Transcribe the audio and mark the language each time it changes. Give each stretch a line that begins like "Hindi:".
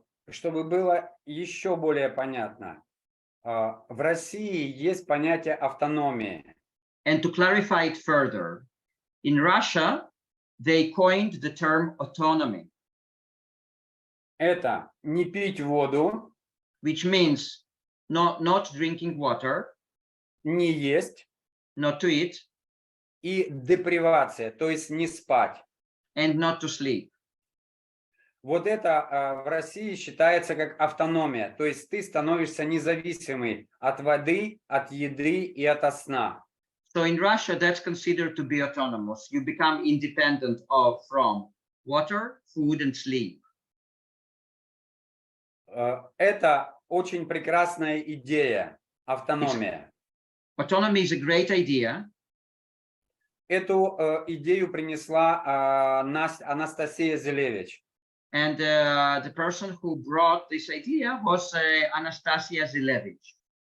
Russian: Чтобы было еще более понятно, в России есть понятие автономии.
English: And to clarify it further, in Russia, they coined the term autonomy.
Russian: Это не пить воду,
English: which means not drinking water,
Russian: не есть,
English: not to eat,
Russian: и депривация, то есть не спать.
English: and not to sleep.
Russian: Вот это в России считается как автономия. То есть ты становишься независимый от воды, от еды и от сна.
English: So in Russia, that's considered to be autonomous. You become independent from water, food, and sleep.
Russian: Это очень прекрасная идея, автономия.
English: Autonomy is a great idea.
Russian: Эту идею принесла Анастасия Зелевич.
English: And the person who brought this idea was Anastasia Zilevich.